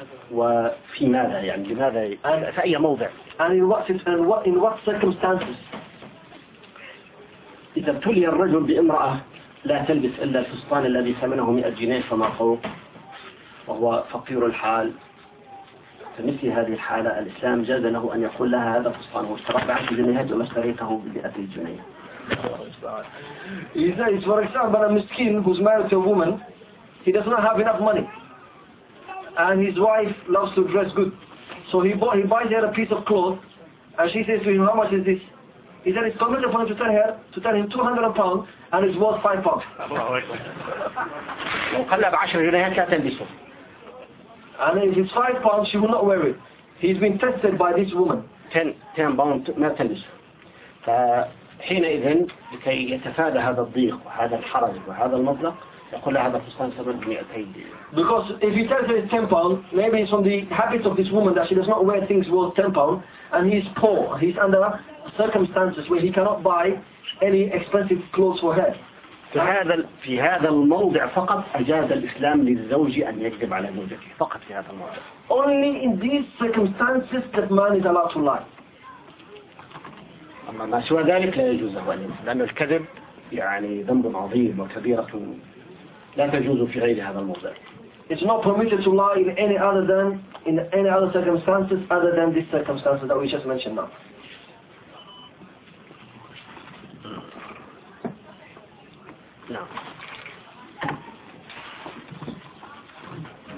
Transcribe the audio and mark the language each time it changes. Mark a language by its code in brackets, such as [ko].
[ar] وفي ماذا يعني لماذا في أي موضع [en] and in what circumstances [ar] إذا ابتلي الرجل بامرأة لا تلبس إلا الفستان الذي ثمنه 100 جنيه فما فوق وهو فقير الحال فمثل هذه الحالة الإسلام جاز له أن يقول لها هذا فستان واشتراه بعشر جنيهات وما اشتريته بمئة جنيه [en] إذا for example a مسكين who's married to a woman he does not have enough money and his wife loves to dress good so he buys her a piece of cloth and she says to him how much is this he said it's completely for him to tell him 200 pounds and it's worth 5 pounds and if it's 5 pounds she will not wear it he's been tested by this woman 10 pounds not 10 pounds [ar] حينئذ لكي يتفادى هذا الضيق وهذا الحرج وهذا المبلغ يقول له هذا فستان ثمنه 200 [en] because if he tells her it's 10 pounds maybe it's from the habit of this woman that she does not wear things worth 10 pounds and he's poor he's under circumstances where he cannot buy any expensive clothes for her [ar] في هذا الموضع فقط أجاز الإسلام للزوج أن يكذب على زوجته فقط في هذا الموضع [en] only in these circumstances that man is allowed to lie [ar] أما ما سوى ذلك لا يجوز له أن يكذب لأن الكذب يعني ذنب عظيم وكبيرة لا تجوز في غير هذا الموضع. [en] It's not permitted to lie in any other than in any other circumstances other than these circumstances that we just mentioned now. No.